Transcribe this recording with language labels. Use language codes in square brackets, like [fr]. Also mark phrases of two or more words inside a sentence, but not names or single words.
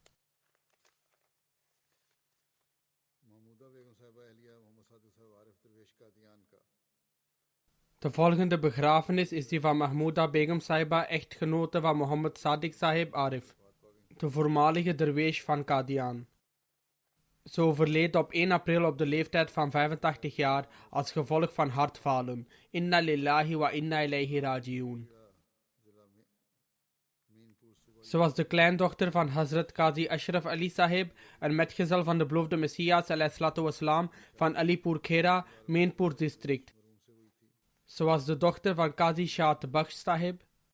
[nl] De volgende begrafenis is die van Mahmouda Begum Sahiba, echtgenote van Mohammed Sadiq Sahib Arif, de voormalige derweesh van Qadian. Ze overleed op 1 april op de leeftijd van 85 jaar als gevolg van hartfalen. [ar] إنا لله وإنا إليه راجعون. [nl] Ze was de kleindochter van Hazrat Qazi Ashraf Ali Sahib, een metgezel van de beloofde Messias ﷺ van Alipur Khera, Mainpur district. Ze was de dochter van Qazi Shaat Bakhsh Sahib.